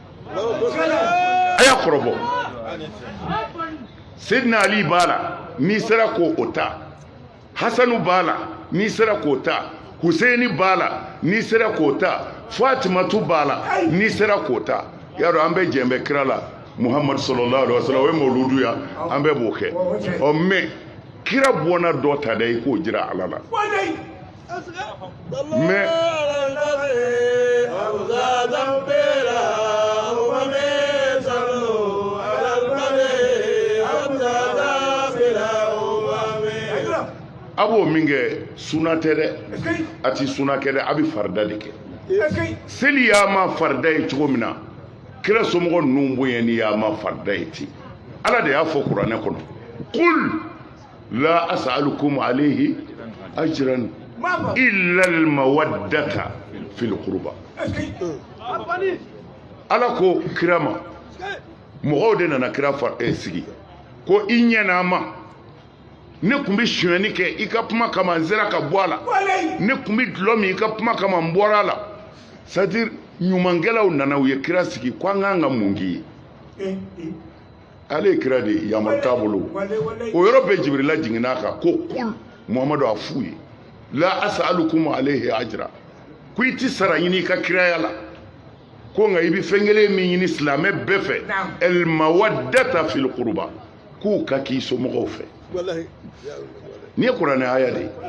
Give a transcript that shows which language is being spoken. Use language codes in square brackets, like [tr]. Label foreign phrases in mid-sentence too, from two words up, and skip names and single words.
[bm] a y'a kɔrɔbɔ Seydina Ali b'a la n'i sera k'o ta Hasanu b'a la n'i sera k'o ta Huseini b'a la n'i sera k'o ta Fatimatu b'a la n'i sera k'o ta y'a dɔn an bɛ jɛn bɛ kira la Muhammad [ar] صلى الله عليه وسلم [bm] o ye mawludu ya an bɛɛ b'o kɛ ɔ mais kira bɔnna dɔ ta dɛ i k'o jira Ala la mais a b'o min kɛ suna tɛ dɛ a ti suna kɛ dɛ a bɛ farida de kɛ seli y'a ma farida ye cogo min na kira somɔgɔ ninnu bonyani y'a ma farida ye ten Ala de y'a fɔ kuranɛ kɔnɔ [ar] قل لا أسألكم عليه أجرا إلا المودة في القربى [bm] Ala ko kira ma mɔgɔw de nana kira sigi ko i ɲɛna ma ne kun bɛ sonyɛni kɛ i ka kuma kama n sera ka bɔ a la ne kun bɛ dulɔ min i ka kuma kama n bɔra a la c'est-à-dire ɲumankɛlaw nana u ye kira sigi ko an k'an ka mun k'i ye ale ye kira de yamari t'a bolo o yɔrɔ bɛɛ Jibirila jiginna kan ko kul Muhamadu a f'u ye [ar] لا أسألكم عليه أجرا [bm] ko i ti sara ɲini i ka kiraya la ko nka i bɛ fɛn kelen min ɲini silamɛ bɛɛ fɛ [ar] المودة في القربى [bm] k'u ka k'i somɔgɔw fɛ ni ye kuranɛ aya de